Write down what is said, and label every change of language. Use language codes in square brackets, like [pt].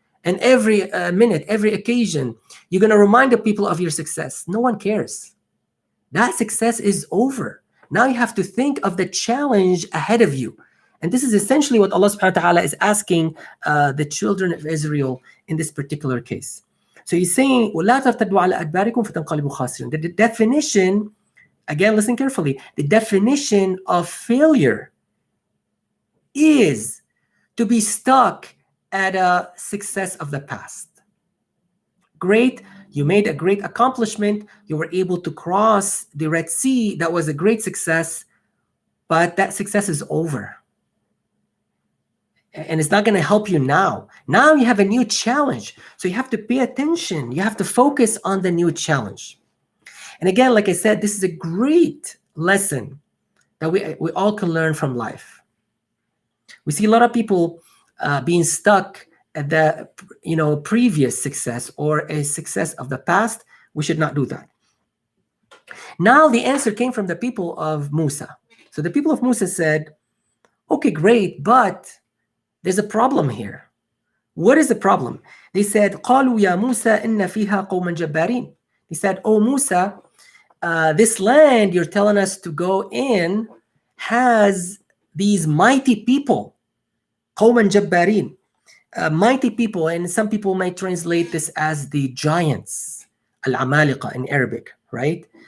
[en] And every minute, every occasion, you're going to remind the people of your success. No one cares. That success is over. Now you have to think of the challenge ahead of you. And this is essentially what Allah subhanahu wa ta'ala is asking the children of Israel in this particular case. So he's saying, [ar] وَلَا تَرْتَدُّوا عَلَى أَدْبَارِكُمْ فَتَنْقَلِبُوا خَاسِرِينَ. [en] The definition, again, listen carefully, the definition of failure is to be stuck at a success of the past. Great, you made a great accomplishment, you were able to cross the Red Sea, that was a great success, but that success is over. And it's not going to help you now. Now you have a new challenge. So you have to pay attention. You have to focus on the new challenge. And again, like I said, this is a great lesson that we all can learn from life. We see a lot of people being stuck at the previous success or a success of the past. We should not do that. Now the answer came from the people of Musa. So the people of Musa said, okay, great, but there's a problem here. What is the problem? [ar] They said, قالوا يا موسى إن فيها قوما جبارين. [en] They said, oh Musa, this land you're telling us to go in has these mighty people. [ar] قوما جبارين. [en] Mighty people, and some people might translate this as the giants, al-Amaliqa in Arabic, right?